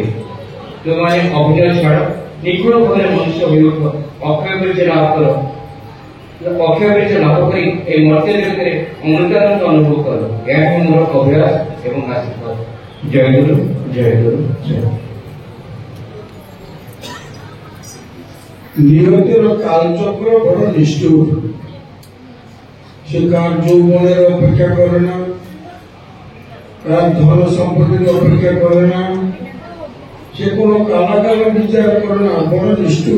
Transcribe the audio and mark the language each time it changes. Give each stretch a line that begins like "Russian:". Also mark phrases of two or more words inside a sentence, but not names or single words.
Odia: ତୁମମାନେ ଅଭିନୟ ଛାଡ଼, ନିଖୁଣ ଭାବରେ ମନୁଷ୍ୟ ହୋଇ ଉଠ, ଅକ୍ଷୟ ବୀର୍ଯ୍ୟ ଲାଭ କର। ଅକ୍ଷୟ ବୀର୍ଯ୍ୟ ଲାଭ କରି ଏହି ମର୍ତ୍ତ୍ୟ ଜଗତରେ ଅମୃତାନନ୍ଦ ଅନୁଭବ କର। ଏହା ହିଁ ମୋର ଅଭ୍ୟାସ ଏବଂ ଆଶୀର୍ବାଦ। ଜୟ ଗୁରୁ, ଜୟ ଗୁରୁ, ଜୟ।
Bangla: নিয়তির কালচক্র বড় নিষ্ঠুর। সে কার যৌবনের অপেক্ষা করে না, কার ধন সম্পত্তির অপেক্ষা করে না, সে কোনো কালাকাল বিচার করে না, বড় নিষ্ঠুর।